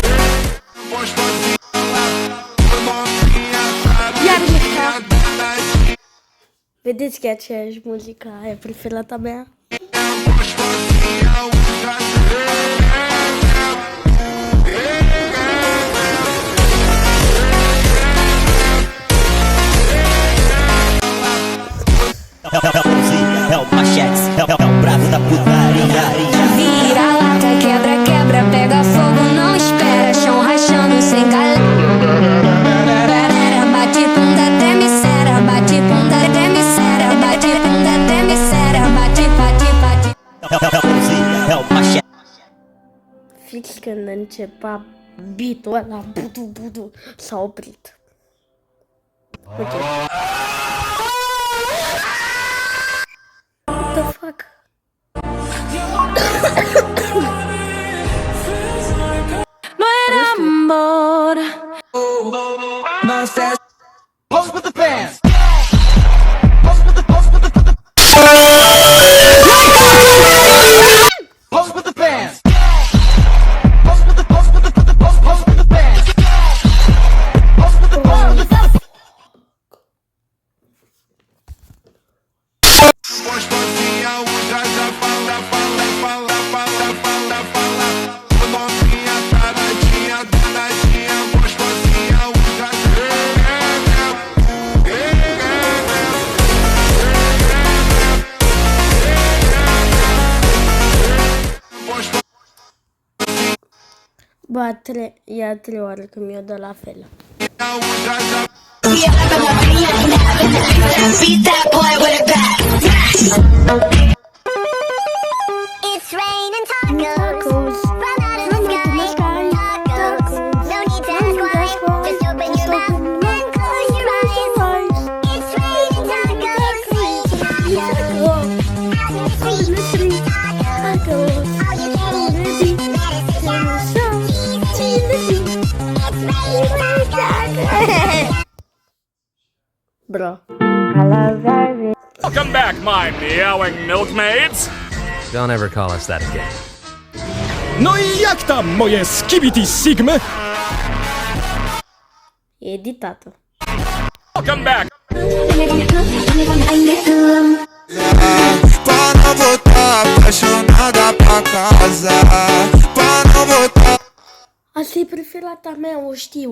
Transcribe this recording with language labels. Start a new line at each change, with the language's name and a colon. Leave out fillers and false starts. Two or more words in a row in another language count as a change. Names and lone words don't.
Romanian: Iar mișca. Vedeți că e aceeași muzică, aia preferata mea?
Portuguese: É o Machex, é o bravo da putaria. Vira lata, quebra, quebra, pega fogo, não espera. Chão rachando sem galera. Bate bunda até misera, bate bunda até misera, bate bunda até misera, bate, bate, bate. É o Machex.
Romanian: Fix când începea beat-ul ăla, budu, budu, s-a oprit.
English: Ok. What the fuck?
Spanish: No era amor.
English: Pose with the fans. Pose with the fans. Pose with the fans. Pose with the fans.
Portuguese: Gostosinha, usa já fala, fala, fala, fala, fala, fala. Novinha, taradinha, danadinha, gostosinha, usa
Romanian: Bă, e a 3 ori că mi-o dă la fel.
English: It's raining tacos. Run out of the sky. Tacos. No need to ask why. Just open your mouth and close your eyes. It's raining tacos. Bro. Welcome back, my meowing milkmaids! Don't ever call us that again.
Polish: No i jak tam moje skibidi sigmy?
Romanian: E editată.
English: Welcome back!
Portuguese: Pra não voltar apaixonada pra casa. Pra não voltar
Romanian: Asta e preferata mea, o știu.